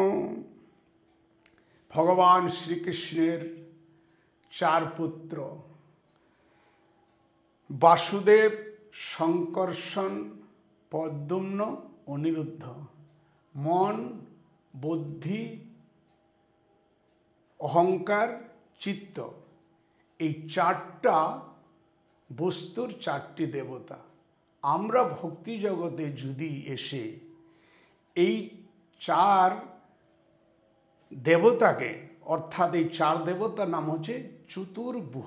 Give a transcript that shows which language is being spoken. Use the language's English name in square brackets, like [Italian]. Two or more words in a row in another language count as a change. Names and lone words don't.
[Bangla] ভগবান শ্রী কৃষ্ণের চার পুত্র বাসুদেব, শঙ্কর্ষণ, প্রদ্যুম্ন, অনিরুদ্ধ। মন, বুদ্ধি, অহংকার, চিত্ত, এই চারটা বস্তুর চারটি দেবতা। আমরা ভক্তি জগতে যদি এসে এই চার দেবতাকে অর্থাৎ এই চার দেবতার নাম হচ্ছে চতুর্ভুজ।